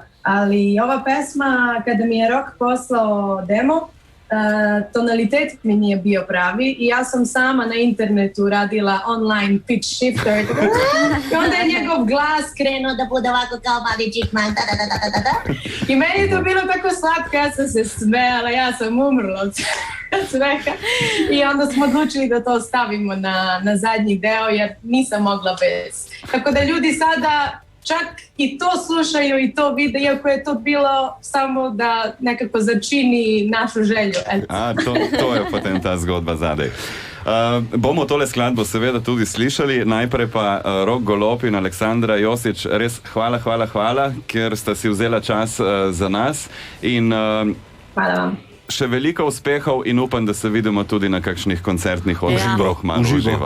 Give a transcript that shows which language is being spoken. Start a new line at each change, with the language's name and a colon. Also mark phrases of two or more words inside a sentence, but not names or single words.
Serbian: Ali ova pesma, kada mi je Rok poslao demo, tonalitet mi nije bio pravi i ja sam sama na internetu radila
English: online pitch shifter
Serbian: i onda je njegov glas krenuo da bude ovako kao mali Chickman, i meni je to bilo tako slatko, ja sam se smejala, ja sam umrla od smeha i onda smo odlučili da to stavimo na zadnji deo jer nisam mogla bez. Tako da ljudi sada čak i to slušaju i to vide, iako je to bilo samo da nekako začini našu želju.
Slovenian: To je potem ta zgodba zadaj. Bomo tole skladbo seveda tudi slišali, najprej pa Rok Golob in Aleksandra Josič, res hvala, ker sta si vzela čas za nas in hvala vam. Še veliko uspehov in upam, da se vidimo tudi na kakšnih koncertnih odrih, malo uživo.